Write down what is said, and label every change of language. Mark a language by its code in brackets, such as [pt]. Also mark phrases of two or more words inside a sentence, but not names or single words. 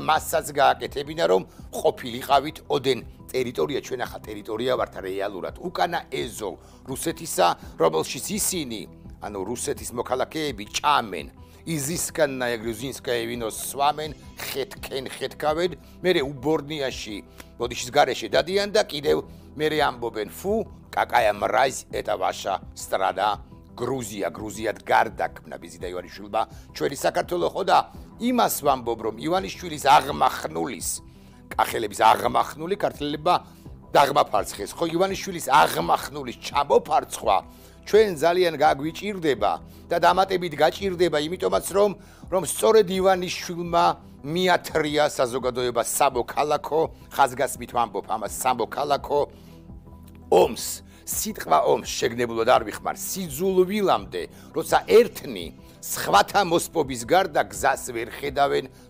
[ka] მასსაც გააკეთებინა, რომ ყოფილიყავით ოდენ ტერიტორია, ჩვენ ახლა ტერიტორია ვართ რეალურად უკანა ეზო რუსეთისა, რომელშიც ისინი, ანუ რუსეთის მოქალაქეები ჭამენ, [ru] изысканная грузинская [ka] ვინოს სვამენ, ხეთკავენ, მერე უბორნიაში, ბოდიშის გარეშე დადიან და კიდევ მერე ამბობენ, [ru] фу, какая мразь это ваша страна. [ka] გრუზიად გარდაქმნა ბიზინა ივანიშვილმა ჩვენი საქართველო ხო და იმას ვამბობ რომ ივანიშვილის აღმახნულის კახელების აღმახნული ქართველებმა დაღმაფარცხეს ხო ივანიშვილის აღმახნულის ჩამოფარცხვა ჩვენ ძალიან გაგვიჭირდება და დამატებით გაჭირდება იმიტომაც რომ სწორედ ივანიშვილმა მიათრია საზოგადოება სამოქალაქო ხაზგასმით ვამბობ ამას სამოქალაქო ომს სიტყვა ომს შეგნებულად არ ვიხმარ სიძულვილამდე როცა ერთნი სხვათა მოსპობის გარდა გზას ვერ ხედავენ